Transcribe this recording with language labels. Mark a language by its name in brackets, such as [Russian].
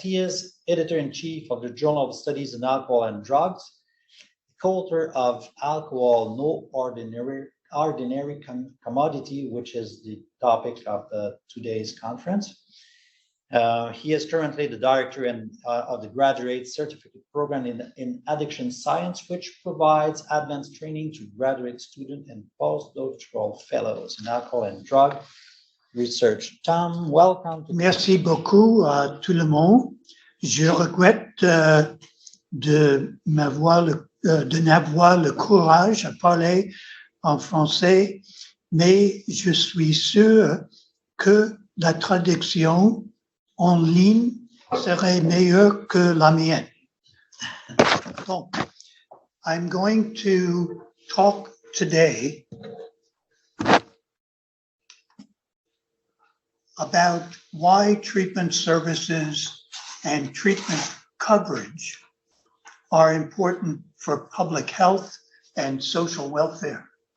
[English] He is editor-in-chief of the Journal of Studies in Alcohol and Drugs, co-author of Alcohol, No Ordinary Commodity, which is the topic of today's conference. He is currently the director of the graduate certificate program in addiction science, which provides advanced training to graduate students and postdoctoral fellows in alcohol and drug research. Tom, welcome. [French] Merci beaucoup à tout le monde. Je regrette de n'avoir le courage à parler en français, mais je suis sûr que la traduction en ligne serait meilleure que la mienne. Donc, [English] I'm going to talk today about why treatment services and treatment coverage are important for public health and social welfare.